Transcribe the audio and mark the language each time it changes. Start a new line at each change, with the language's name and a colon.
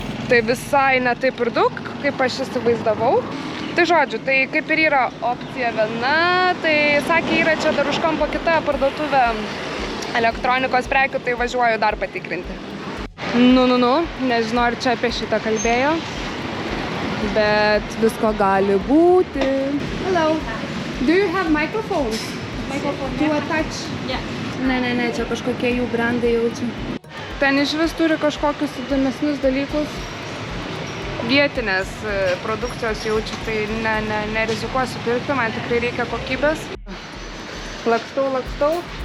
Lithuanian: Tai visai ne taip ir daug, kaip aš įsivaizdavau. Tai žodžiu, tai kaip ir yra opcija viena, tai sakė, yra čia dar už kampo kita parduotuvė elektronikos prekių, tai važiuoju dar patikrinti. Nežinau, ar čia apie šitą kalbėjo, bet visko gali būti.
English: Hello, do you have microphones? Microphone. To attach? Yeah.
Lithuanian: Ne, čia kažkokie jų brandai jaučiu. Ten iš vis turi kažkokius įdomesnius dalykus. Vietinės produkcijos jaučiu, tai nerizikuosiu pirkti, man tikrai reikia kokybės. Lakstau.